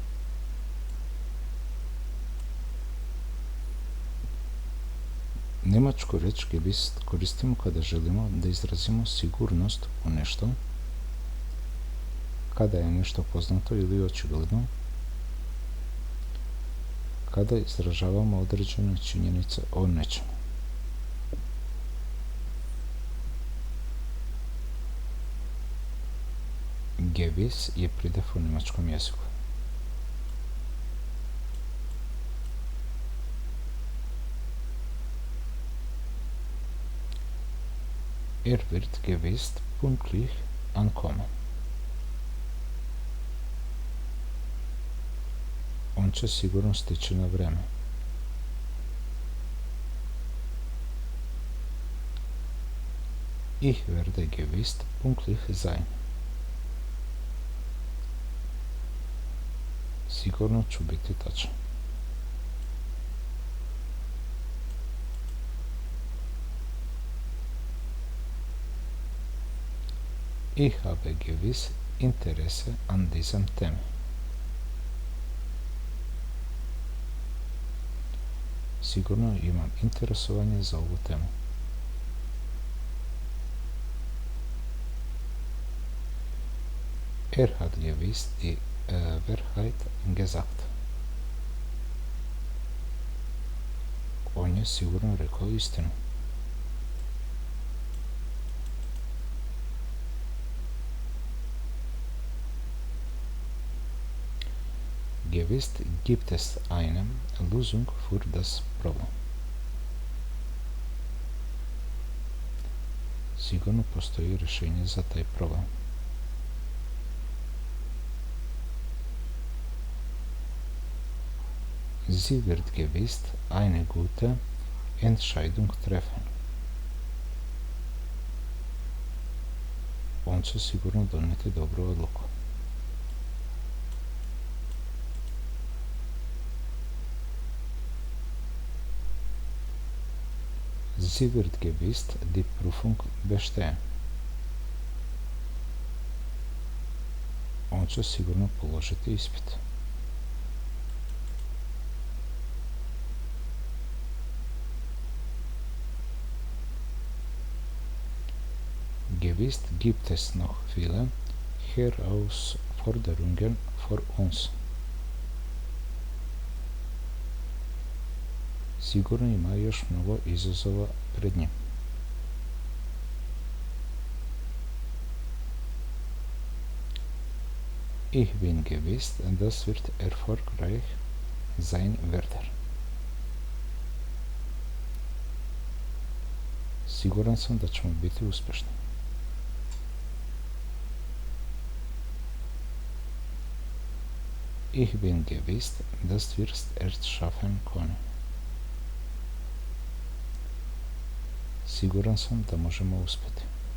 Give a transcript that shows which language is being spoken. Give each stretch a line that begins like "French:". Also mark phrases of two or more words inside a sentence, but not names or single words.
Serbian: Njemačku reč gewiss koristimo kada želimo da izrazimo sigurnost u nešto, kada je nešto poznato ili očigledno, kada izražavamo određene činjenice o nečemu. Gewiss je pridjev u njemačkom jeziku.
German: Wird gewiss pünktlich ankommen.
Serbian: On će sigurno stići na vreme.
German: Ich werde gewiss pünktlich sein.
Serbian: Sigurno ću biti tačan.
German: Ich habe gewiss Interesse an diesem Thema.
Serbian: Sigurno imam interesovanje za ovu temu.
German: Hat gewiss die Wahrheit gesagt.
Serbian: On je sigurno rekao istinu.
German: Gewiss gibt es eine Lösung für das Problem.
Serbian: Sigurno postoji rješenje za taj problem.
German: Sie wird gewiss eine gute Entscheidung treffen.
Serbian: On će sigurno donijeti dobru odluku.
German: Sie wird gewiss die Prüfung bestehen.
Serbian: On će sigurno položiti ispit.
German: Gewiss gibt es noch viele Herausforderungen vor uns.
Serbian: Sigurno ima još mnogo izazova pred njim.
German: Ich bin gewiss, das wird erfolgreich sein werden.
Serbian: Siguran sam da ćemo biti uspješni.
German: Ich bin gewiss, das wirst erst schaffen können.
Serbian: Siguran sam da možemo uspjeti.